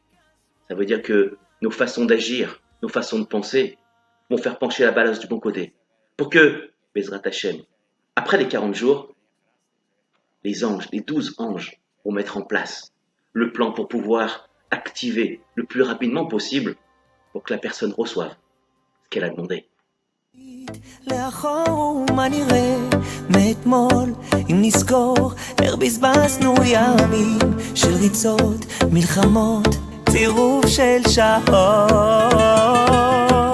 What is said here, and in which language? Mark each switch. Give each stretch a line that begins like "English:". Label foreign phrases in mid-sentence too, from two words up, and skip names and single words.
French: Ça veut dire que nos façons d'agir, nos façons de penser vont faire pencher la balance du bon côté. Pour que,
Hebrew: בעזרת השם,
French: après les 40 jours, les anges, les 12 anges, vont mettre en place le plan pour pouvoir activer le plus rapidement possible pour que la personne reçoive ce qu'elle a demandé.
Hebrew: לאחור ומה נראה מאתמול אם נזכור איך בזבזנו ימים של ריצות, מלחמות, צירוף של שעות